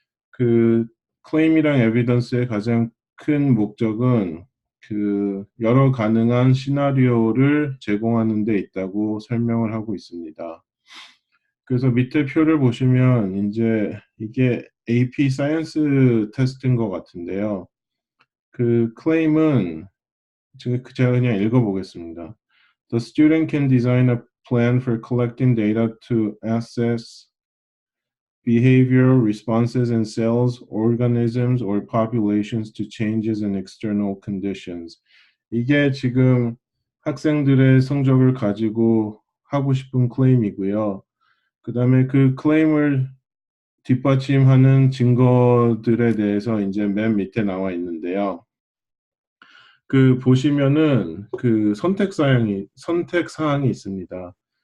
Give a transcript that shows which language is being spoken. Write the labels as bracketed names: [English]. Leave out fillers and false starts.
[Korean] 그 클레임이랑 에비던스의 가장 큰 목적은 그 여러 가능한 시나리오를 제공하는 데 있다고 설명을 하고 있습니다. 그래서 밑에 표를 보시면 이제 이게 AP 사이언스 테스트인 것 같은데요. 그 claim은 제가 그냥 읽어보겠습니다. [English] The student can design a plan for collecting data to assess behavioral responses in cells, organisms, or populations to changes in external conditions. [Korean] 이게 지금 학생들의 성적을 가지고 하고 싶은 클레임이고요. 그 다음에 그 클레임을 뒷받침하는 증거들에 대해서 이제 맨 밑에 나와 있는데요. 그 보시면은 그 선택 사항이 있습니다.